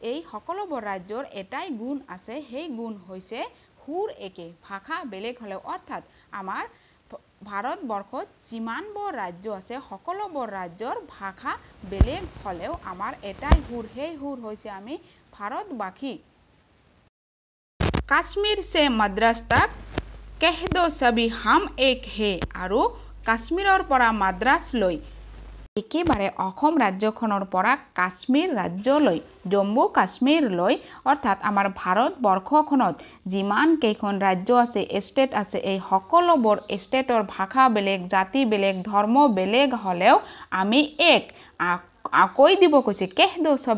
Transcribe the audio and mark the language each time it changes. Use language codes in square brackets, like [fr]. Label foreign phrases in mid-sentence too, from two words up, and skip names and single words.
[as] এই সকলোবোৰ ৰাজ্যৰ এটাই গুণ আছে সেই গুণ হৈছে সুৰ একে ভাষা বেলেগ হলেও অৰ্থাৎ আমাৰ ভাৰতবৰ্ষত যিমানবোৰ ৰাজ্য আছে সকলোবোৰ ৰাজ্যৰ ভাষা বেলেগ হলেও আমাৰ এটাই সুৰ সেই সুৰ হৈছে আমি ভাৰতবাসী কাশ্মীৰ से মাদ্ৰাজ [hi] तक कह दो सभी हम एक है [as] আৰু কাশ্মীৰৰ পৰা মাদ্ৰাজ লৈ একেবাৰে অসম ৰাজ্যখনৰ পৰা কাশ্মীৰ ৰাজ্যলৈ জম্মু কাশ্মীৰলৈ অৰ্থাৎ আমাৰ ভাৰতবৰ্ষখনত যিমান কেইখন ৰাজ্য আছে ষ্টেট আছে এই সকলোবোৰ ষ্টেটৰ ভাষা বেলেগ জাতি বেলেগ ধৰ্ম বেলেগ হলেও আমি এক কৈ দিব কৈছে [hi] कह दो सभी